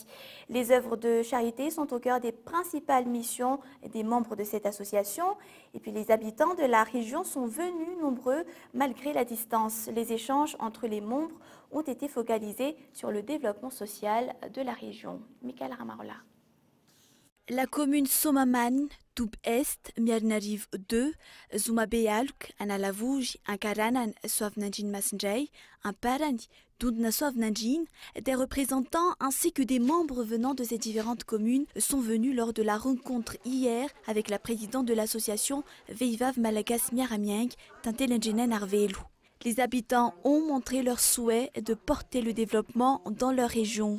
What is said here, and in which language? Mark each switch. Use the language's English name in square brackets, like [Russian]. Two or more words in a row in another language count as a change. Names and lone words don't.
[French] Les œuvres de charité sont au cœur des principales missions des membres de cette association. Et puis les habitants de la région sont venus nombreux malgré la distance. Les échanges entre les membres ont été focalisés sur le développement social de la région. Michael Ramarola. La commune Somaman, Toub Est, Miarnariv 2, Zumabealk, Analavouj, Ankaranan, Soavnanjin Masnjay, Amparani, Dundna Soavnanjin, des représentants ainsi que des membres venant de ces différentes communes sont venus lors de la rencontre hier avec la présidente de l'association Veivav Malagas Miaramieng, Tintelenjenen Arvelu. Les habitants ont montré leur souhait de porter le développement dans leur région.